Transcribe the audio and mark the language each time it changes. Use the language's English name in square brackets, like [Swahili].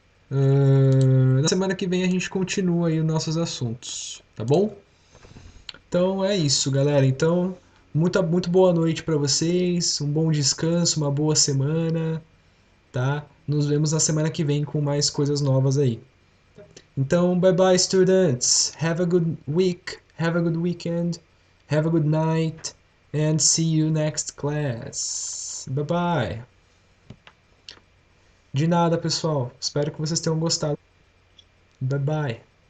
[Portuguese] Na semana que vem a gente continua aí os nossos assuntos, tá bom? Então é isso, galera. Então, muito boa noite para vocês, um bom descanso, uma boa semana, tá? Nos vemos na semana que vem com mais coisas novas aí. [English] Então, bye bye, students. Have a good week, have a good weekend, have a good night, and see you next class. Bye bye. [Portuguese] De nada, pessoal. Espero que vocês tenham gostado. Bye bye.